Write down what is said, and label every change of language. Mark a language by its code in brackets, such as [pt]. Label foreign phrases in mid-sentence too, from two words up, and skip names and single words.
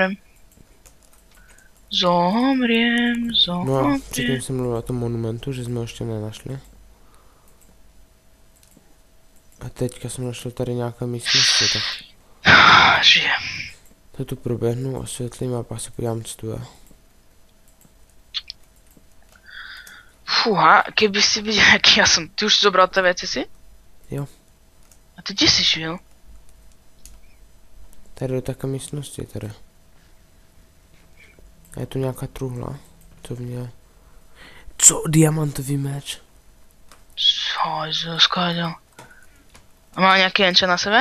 [cs] No a předtím jsem mluvil o tom monumentu, že jsme ho ještě nenašli. A teďka jsem našel tady nějaké místnosti, tak [sk] Žijem. [cs] to tu proběhnu, osvětlím a pak se podívám, co tu je. [sk] Fúha, keby si videl, aký ja som. Ty už si zobral tie veci si? [cs] Jo. [sk] A ty kde si šiel? [cs] Tady do také místnosti, tady. A je tu nějaká truhla? Co v ní? Co? Diamantový meč? Co? Skáďal. A má nějaký enchant na sebe?